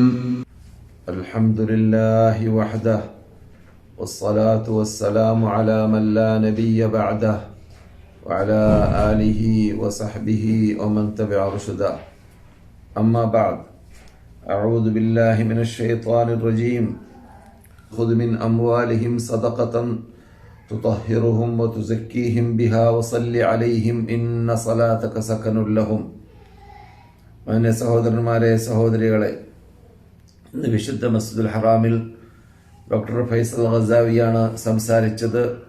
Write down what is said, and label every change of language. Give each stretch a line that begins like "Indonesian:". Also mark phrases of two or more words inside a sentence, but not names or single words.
Arabic: الحمد لله وحده والصلاة والسلام على من لا نبي بعده وعلى آله وصحبه ومن تبع رشدا أما بعد أعوذ بالله من الشيطان الرجيم خذ من أموالهم صدقة تطهرهم وتزكيهم بها وصل عليهم إن صلاتك سكن لهم.
Malayalam: മാന്യ സഹോദരന്മാരെ, സഹോദരികളെ, ഇന്ന് വിശുദ്ധ മസ്ജിദുൽ ഹറാമിൽ ഡോക്ടർ ഫൈസൽ ഗസാവിയാണ് സംസാരിച്ചത്.